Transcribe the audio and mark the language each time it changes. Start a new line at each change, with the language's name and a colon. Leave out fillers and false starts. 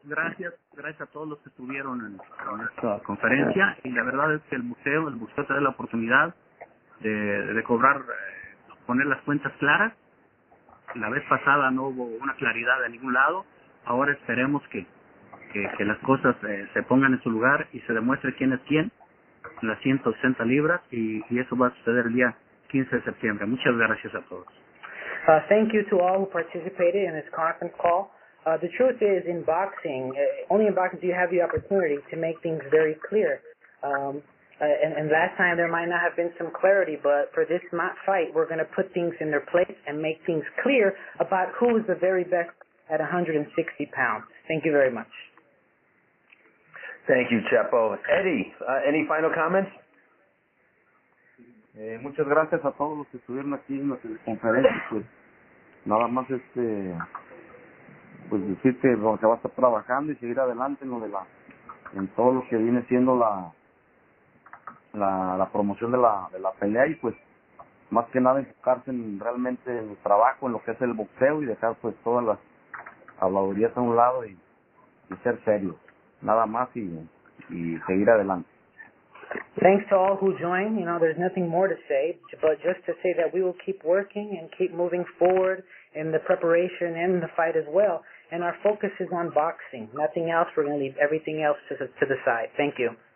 Spanish: Gracias a todos los que estuvieron en esta conferencia, y la verdad es que el buceo te da la oportunidad de cobrar, poner las cuentas claras la vez pasada no hubo una claridad de ningún lado. Ahora esperemos que las cosas se pongan en su lugar y se demuestre quién es quién en las 160 libras y eso va a suceder el día 15 de septiembre. Muchas gracias a todos.
English: Thank you to all who participated in this conference call. The truth is, in boxing, only in boxing do you have the opportunity to make things very clear. And last time there might not have been some clarity, but for this fight, we're going to put things in their place and make things clear about who is the very best at 160 pounds. Thank you very much. Thank you, Chepo. Eddie, any final comments?
Spanish: Muchas gracias a todos los que estuvieron aquí en la conferencia. Pues nada más pues decir que va a estar trabajando y seguir adelante en todo lo que viene siendo la promoción de la pelea y pues más que nada enfocarse realmente en el trabajo, en lo que es el boxeo y dejar pues todas las habladurías a un lado y ser serios, nada más y seguir adelante.
English: Thanks to all who joined. There's nothing more to say, but just to say that we will keep working and keep moving forward in the preparation and the fight as well. And our focus is on boxing. Nothing else. We're going to leave everything else to the side. Thank you.